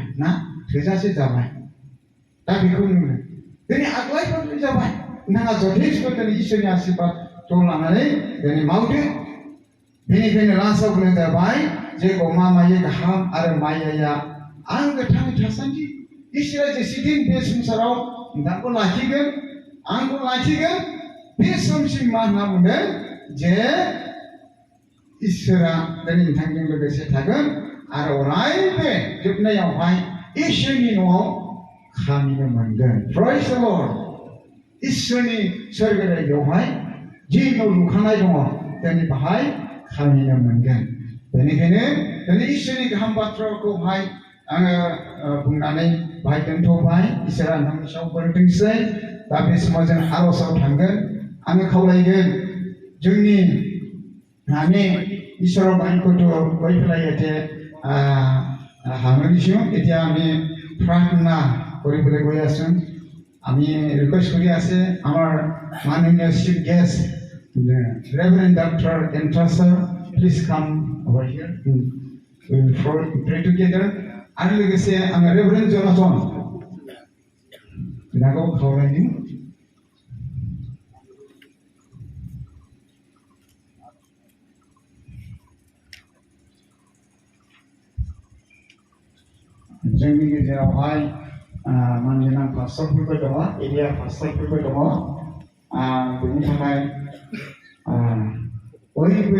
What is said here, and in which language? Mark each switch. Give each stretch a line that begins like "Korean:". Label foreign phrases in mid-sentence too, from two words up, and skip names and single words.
Bodo: ना थोजासे जाबाय दा बेखौ नुनो दिनै आग्लाय बिग्लाय जाबाय नोंथाङा जथेस्थ' दिनै इसोरनि आशीर्बादखौ लानानै दिनै मावदो बेनिखायनो लास्टआव बुंनाय जाबाय जे गमामायै गाहाम आरो मायाया आं गोथाङै थासान्दि इसोरा जेसेदिन बे संसाराव नोंथांखौ लाखिगोन आंखौ लाखिगोन बे समसिम मा होनना बुंदों जे इसोरा दिनै नोंथांजों लोगोसे थागोन आरो अरायबो जोबनायावहाय इसोरनि न'आव खामिनो मोनगोन
English: praise the Lord
Bodo: इसोरनि सोरगोरायावहाय जि न' लुखानाय दङ दिनै बाहाय खामिनो मोनगोन बेनिखायनो दिनै इसोरनि गाहाम बाथ्राखौहाय आङो बुंनानै बाहाय दोनथ'बाय इसोरा नोंनि सायाव बोर दोंसै दा बे समाव जों आर'जआव थांगोन आङो खावलायगोन जोंनि हामी
Assamese: ঈশ্বৰৰ বাক্যটো কৈ পেলাই ইয়াতে সামৰিছোঁ এতিয়া আমি প্ৰাৰ্থনা কৰিবলৈ গৈ আছোঁ আমি ৰিকুৱেষ্ট কৰি আছে আমাৰ মাননীয় চিফ গেষ্ট
English: Reverend Dr. Entrasa, please come over here. We will pray together.
Bodo: आरो लोगोसे आङो Reverend Jonathan बिनाखौ खावलायदों जोंनि गेजेरावहाय मानगोनां पास्टरफोरबो दङ एरिया पास्टरफोरबो दङ बेनि थाखाय बयबो